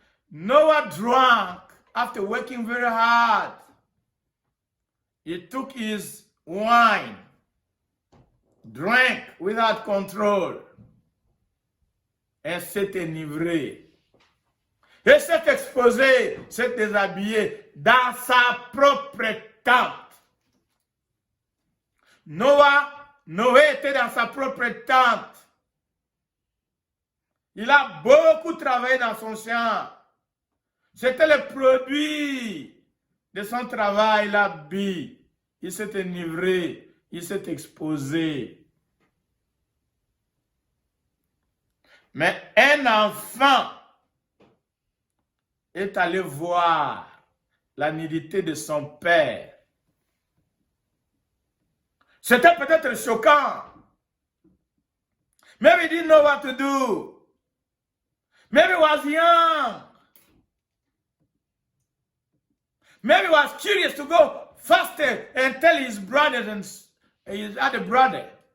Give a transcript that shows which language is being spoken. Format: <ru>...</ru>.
<en>Noah drank after working very hard. He took his wine, drank without control,</en> <fr>et s'est enivré. Et s'est exposé, s'est déshabillé dans sa propre tente. Noé était dans sa propre tente. Il a beaucoup travaillé dans son champ. C'était le produit de son travail, il a bu, il s'est enivré, il s'est exposé. Mais un enfant est allé voir la nudité de son père. C'était peut-être choquant.</fr> <en>Maybe he didn't know what to do. Maybe he was young. Maybe he was curious to go faster and tell his brothers and his other brother.</en>